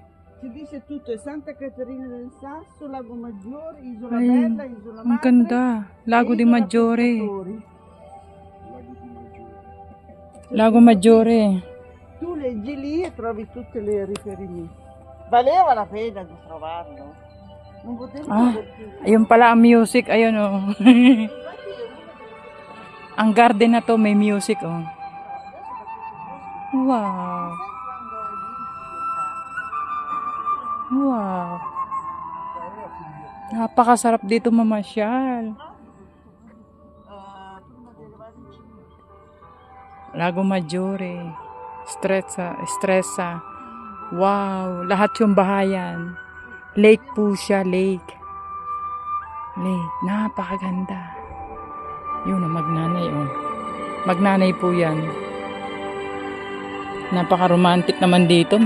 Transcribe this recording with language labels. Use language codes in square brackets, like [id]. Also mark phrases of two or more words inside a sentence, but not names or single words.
[it] Si dice tutto, è Santa Caterina del Sasso, Lago Maggiore, Isola [tl] Ay, [it] Bella, Isola [tl] ang [it] Madre. [tl] ganda. Lago [it] e di Isola Maggiore. Pescatori. Lago di Maggiore. Lago Maggiore. Tu leggi lì e trovi tutti i riferimenti. Valeva la pena di trovarlo. Non potevo Ah, perché- [tl] ayun pala ang music. Ayun oh. Ang garden na to may music oh. Wow. Wow. Napakasarap dito mamasyal. [it] Prima di arrivare in Cina. Lago Maggiore. Stresa. [tl] Wow. Lahat yung bahayan. Lake po siya. Lake. Napakaganda. Yun ang magnanay oh. Magnanay po yan. Napaka-romantic naman dito.